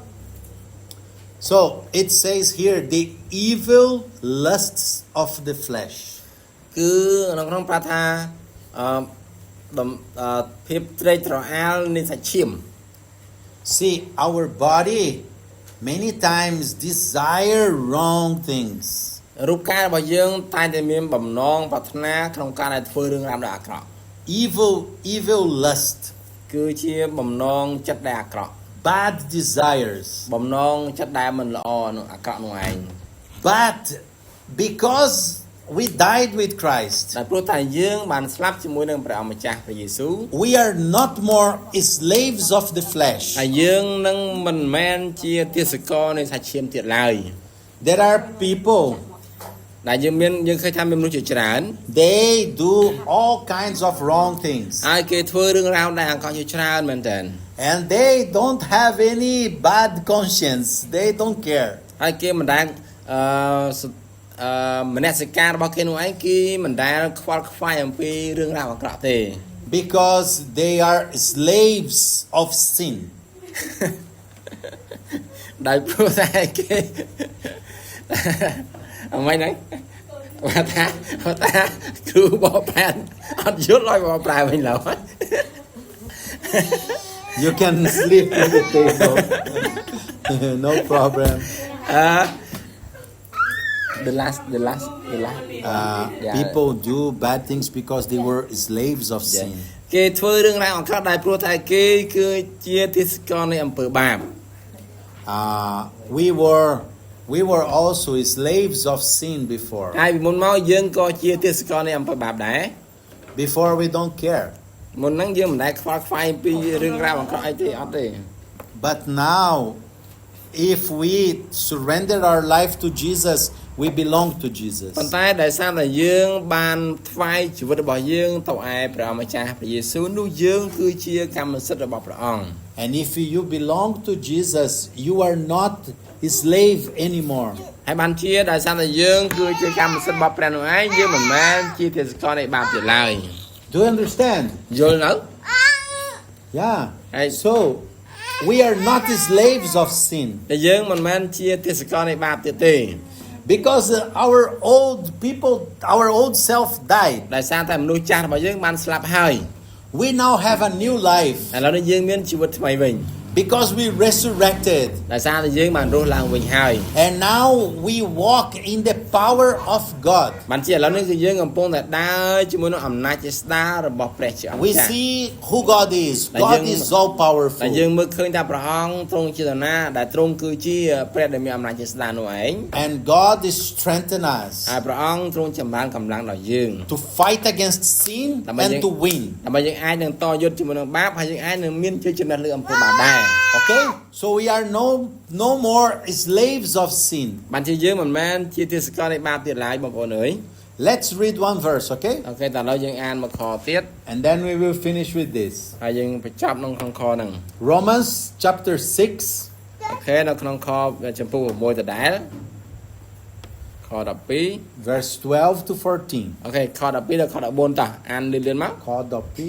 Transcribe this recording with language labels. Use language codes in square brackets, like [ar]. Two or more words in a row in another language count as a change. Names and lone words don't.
[en] So it says here the evil lusts of the flesh. [km] គឺក្នុងប្រាថ្នាភាពត្រេកត្រអាលនៃសាច់ឈាម [en] See, our body many times desire wrong things. [km] រូបកាយរបស់យើងតែងតែមានបំណងប្រាថ្នាក្នុងការដែលធ្វើរឿងរ៉ាវដ៏អាក្រក់ [en] Evil lust, [km] គឺជាបំណងចិត្តដែលអាក្រក់ [en] bad desires. [km] បំណងចិត្តដែលមិនល្អនឹងអាក្រក់នោះឯង [en] But because we died with Christ. [km] តែព្រោះតែយើងបានស្លាប់ជាមួយនឹងព្រះអង្គម្ចាស់ព្រះយេស៊ូវ [en] We are not more slaves of the flesh. [km] ហើយយើងនឹងមិនមែនជាទាសករនៃសាច់ឈាមទៀតឡើយ [en] There are people, [km] ដែលយើងឃើញថាមានមនុស្សជាច្រើន [en] they do all kinds of wrong things. [km] ហើយគេធ្វើរឿងរ៉ាវដែលអាក្រក់ជាច្រើនមែនតើ [en] And they don't have any bad conscience. They don't care. [km] ហើយគេមិនដែលមនសិការរបស់គេនោះឯងគេមិនដែលខ្វល់ខ្វាយអំពីរឿងរ៉ាវអាក្រក់ទេ [en] Because they are slaves of sin. [km] ដោយព្រោះតែគេអីហ្នឹងថាគ្រូបបប្រែអត់យល់ឲ្យបបប្រែវិញឡើយ [en] You can sleep at the table. No problem. The last Yeah. People do bad things because they were slaves of sin. [km] គេធ្វើរឿងរ៉ាវអាក្រក់ដោយព្រោះតែគេគឺជាទាសករនៃអំពើបាប [en] We were also slaves of sin before. [km] ហើយពីមុនមកយើងក៏ជាទាសករនៃអំពើបាបដែរ [en] Before we don't care. [km] មុនហ្នឹងយើងមិនដែលខ្វល់ខ្វាយពីរឿងរ៉ាវអាក្រក់អីទេអត់ទេ [en] But now, if we surrender our life to Jesus, we belong to Jesus. [km] ប៉ុន្តែដោយសារតែយើងបានថ្វាយជីវិតរបស់យើងទៅឯព្រះអម្ចាស់ព្រះយេស៊ូវនោះយើងគឺជាកម្មសិទ្ធិរបស់ព្រះអង្គ [en] And if you belong to Jesus, you are not a slave anymore. [km] ហើយបានជាដោយសារតែយើងគឺជាកម្មសិទ្ធិរបស់ព្រះនោះឯងយើងមិនមែនជាទាសករនៃបាបទៀតឡើយ [en] Do you understand? [km] យល់នៅ [en] Yeah. Hey. So, we are not slaves of sin. [km] តែយើងមិនមែនជាទាសករនៃបាបទៀតទេ [en] Because our old self died. [km] ដោយសារតែមនុស្សចាស់របស់យើងបានស្លាប់ហើយ [en] We now have a new life [km] ឥឡូវនេះយើងមានជីវិតថ្មីវិញ [en] because we resurrected. [km] ដោយសារតែយើងបានរស់ឡើងវិញហើយ [en] And now we walk in the power of God. [km] បានជាឥឡូវនេះគឺយើងកំពុងតែដើរជាមួយនឹងអំណាចជាស្ដាររបស់ព្រះជាអង្គ [en] We [km] ចាស់ [en] see who God is. God is all [km] តែ [en] powerful. [km] យើងមើលឃើញថាព្រះអង្គទ្រង់ជាតាណាដែលទ្រង់គឺជាព្រះដែលមានអំណាចជាស្ដារនោះឯង [en] And God is strengthening us [km] ហើយព្រះអង្គទ្រង់ចម្រើនកម្លាំងដល់យើង [en] to fight against sin and to win. [km] ដើម្បីយើងអាចនឹងតយុទ្ធជាមួយនឹងបាបហើយយើងអាចនឹងមានជ័យជំនះលើអំពើបាបដែរ [en] Okay? So we are no more slaves of sin. [km] បានជាយើងមិនមែនជាទាសករនៃបាបទៀតឡើយបងប្អូនអើយ [en] Let's read one verse, okay? [km] អូខេតើឥឡូវយើងអានមកខទៀត [en] And then we will finish with this. [km] ហើយយើងបញ្ចប់ក្នុងខហ្នឹង [en] Romans chapter 6, [km] អូខេនៅក្នុងខចំពោះ6ដដែលខ12 [en] verse 12 to 14. [km] អូខេខ12ដល់ខ14តោះអានលឿនៗមក Kodopi.